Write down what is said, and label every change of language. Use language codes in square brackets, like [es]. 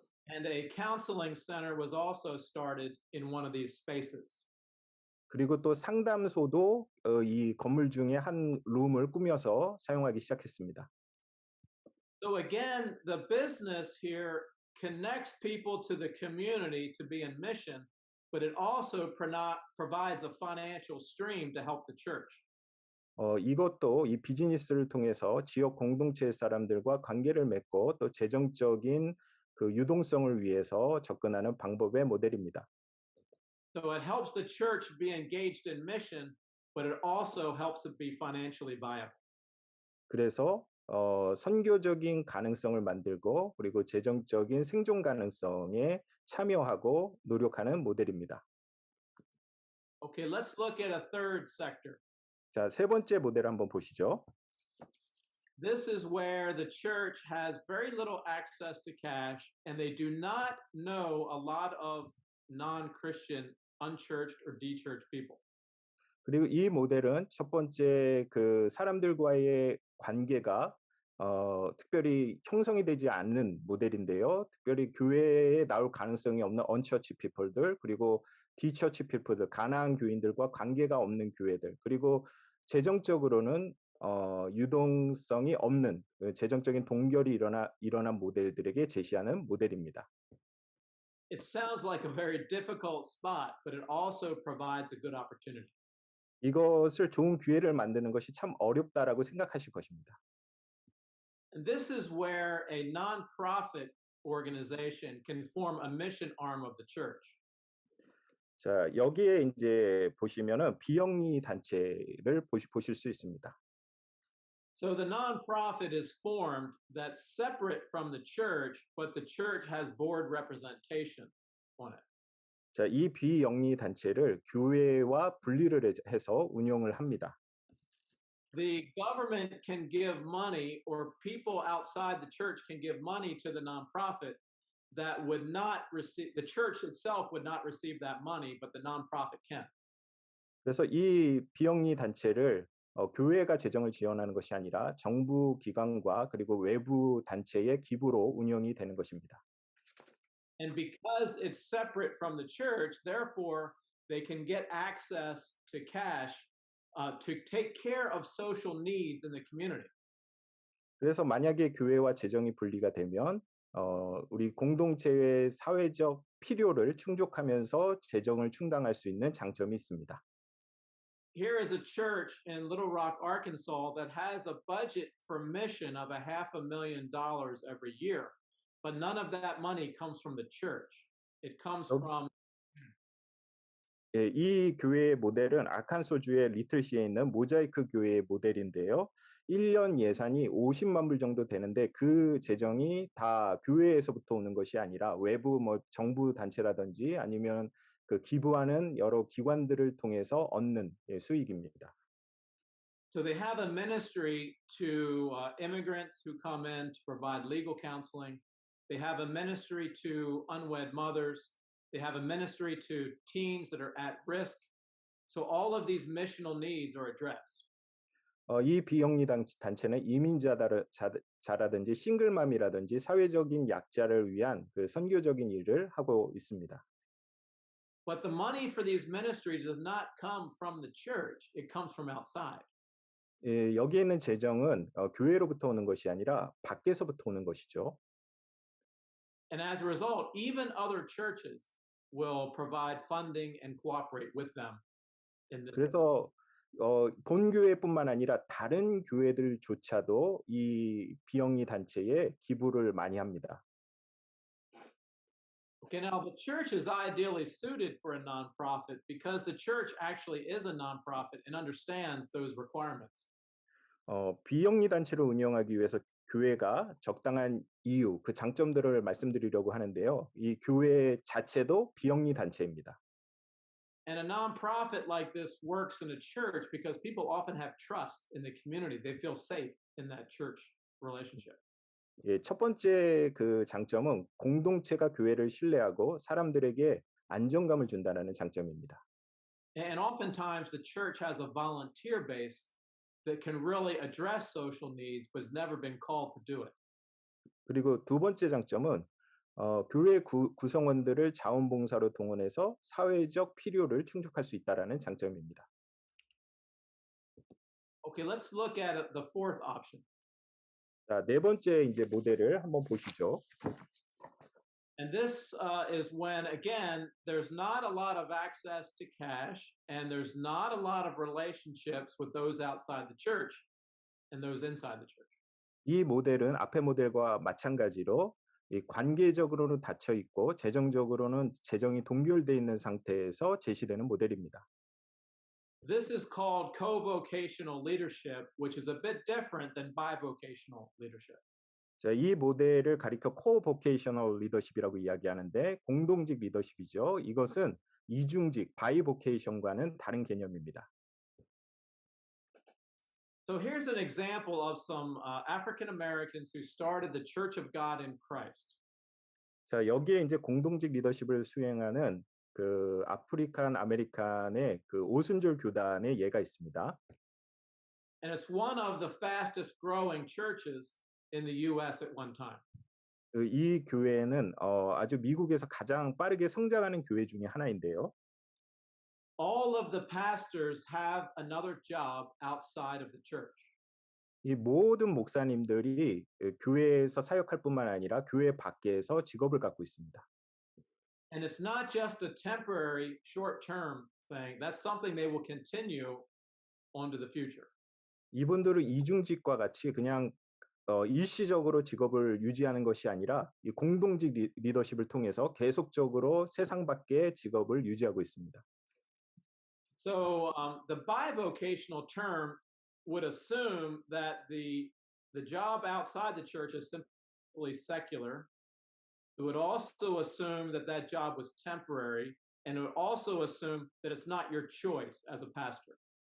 [en] And a counseling center was also started in one of these spaces. [ko] 그리고 또 상담소도 이 건물 중에 한 룸을 꾸며서 사용하기 시작했습니다. [en] So again, the business here connects people to the community to be in mission, but it also provides a financial stream to help the church. [ko] 이것도 이 비즈니스를 통해서 지역 공동체 사람들과 관계를 맺고 또 재정적인 그 유동성을 위해서 접근하는 방법의 모델입니다. [en] So it helps the church be engaged in mission, but it also helps it be financially viable. [ko] 그래서 선교적인 가능성을 만들고 그리고 재정적인 생존 가능성에 참여하고 노력하는 모델입니다. [en] Okay, let's look at a third sector. [ko] 자, 세 번째 모델 한번 보시죠. [en] This is where the church has very little access to cash and they do not know a lot of non-Christian, unchurched or de-churched people. [ko] 그리고 이 모델은 첫 번째 그 사람들과의 관계가 특별히 형성이 되지 않는 모델인데요. 특별히 교회에 나올 가능성이 없는 언처치 피플들 그리고 디처치 피플들 가난한 교인들과 관계가 없는 교회들 그리고 재정적으로는 유동성이 없는 재정적인 동결이 일어난 모델들에게 제시하는 모델입니다. [en] It sounds like a very difficult spot, but it also provides a good opportunity. [ko] 이것을 좋은 기회를 만드는 것이 참 어렵다라고 생각하실 것입니다. [en] And this is where a non-profit organization can form a mission arm of the church. [ko] 자, 여기에 이제 보시면은 비영리 단체를 보실 수 있습니다. [en] So the non-profit is formed that's separate from the church, but the church has board representation on it. [ko] 자, 이 비영리 단체를 교회와 분리를 해서 운영을 합니다. [en] The government can give money, or people outside the church can give money to the nonprofit that would not receive, the church itself would not receive that money, but the nonprofit can. [ko] 그래서 이 비영리 단체를 교회가 재정을 지원하는 것이 아니라 정부 기관과 그리고 외부 단체의 기부로 운영이 되는 것입니다. [en] And because it's separate from the church, therefore they can get access to cash to take care of social needs in the community. [ko] 그래서 만약에 교회와 재정이 분리가 되면 우리 공동체의 사회적 필요를 충족하면서 재정을 충당할 수 있는 장점이 있습니다. [en] Here is a church in Little Rock, Arkansas that has a budget for mission of $500,000 every year, but none of that money comes from the church. It comes from [ko] 예, 이 교회의 모델은 아칸소주의 리틀시에 있는 모자이크 교회의 모델인데요. 1년 예산이 50만 불 정도 되는데 그 재정이 다 교회에서부터 오는 것이 아니라 외부 뭐 정부 단체라든지 아니면 그 기부하는 여러 기관들을 통해서 얻는 수익입니다. [en] So they have a ministry to immigrants who come in to provide legal counseling. They have a ministry to unwed mothers. They have a ministry to teens that are at risk. So all of these missional needs are addressed. [ko] 이 비영리 단체는 이민자라든지 싱글맘이라든지 사회적인 약자를 위한 그 선교적인 일을 하고 있습니다. [en] But the money for these ministries does not come from the church. It comes from outside. [ko] 예, 여기에 있는 재정은 교회로부터 오는 것이 아니라 밖에서부터 오는 것이죠. [en] And as a result, even other churches will provide funding and cooperate with them in this. [ko] 그래서 본교회뿐만 아니라 다른 교회들조차도 이 비영리 단체에 기부를 많이 합니다. [en] Okay, now the church is ideally suited for a nonprofit because the church actually is a nonprofit and understands those requirements. [ko] 비영리 단체를 운영하기 위해서 교회가 적당한 이유, 그 장점들을 말씀드리려고 하는데요. 이 교회 자체도 비영리 단체입니다. [en] And a nonprofit like this works in a church because people often have trust in the community. They feel safe in that church relationship. [ko] 예, 첫 번째 그 장점은 공동체가 교회를 신뢰하고 사람들에게 안정감을 준다는 장점입니다. [en] And oftentimes the church has a volunteer base that can really address social needs but has never been called to do it. [ko] 그리고 두 번째 장점은 교회 구성원들을 자원봉사로 동원해서 사회적 필요를 충족할 수 있다라는 장점입니다. [en] Okay, let's look at the fourth option. [ko] 자, 네 번째 이제 모델을 한번 보시죠. [en] And this is when, again, there's not a lot of access to cash and there's not a lot of relationships with those outside the church and those inside the church. [ko] 이 모델은 앞의 모델과 마찬가지로 이 관계적으로는 닫혀 있고 재정적으로는 재정이 동결돼 있는 상태에서 제시되는 모델입니다. [en] This is called co-vocational leadership, which is a bit different than bivocational leadership. [ko] 자, 이 모델을 가리켜 [en] co-vocational leadership [ko] 이라고 이야기하는데 공동직 리더십이죠. 이것은 이중직 bivocation과는 다른 개념입니다. [en] So here's an example of some African Americans who started the Church of God in Christ. [ko] 자, 여기에 이제 공동직 리더십을 수행하는 그 아프리칸 아메리칸의 그 오순절 교단의 예가 있습니다. [en] And it's one of the fastest growing churches in the US at one time. [ko] 이 교회는 아주 미국에서 가장 빠르게 성장하는 교회 중에 하나인데요. [en] All of the pastors have another job outside of the church. [ko] 이 모든 목사님들이 교회에서 사역할 뿐만 아니라 교회 밖에서 직업을 갖고 있습니다. [en] And it's not just a temporary short-term thing. That's something they will continue on to the future. [ko] 이분들은 이중직과 같이 그냥 일시적으로 직업을 유지하는 것이 아니라 이 공동직 리더십을 통해서 계속적으로 세상 밖의 직업을 유지하고 있습니다. [en] So the bivocational term would assume that the job outside the church is simply secular. It would also assume that that job was temporary, and it would also assume that it's not your choice as a pastor.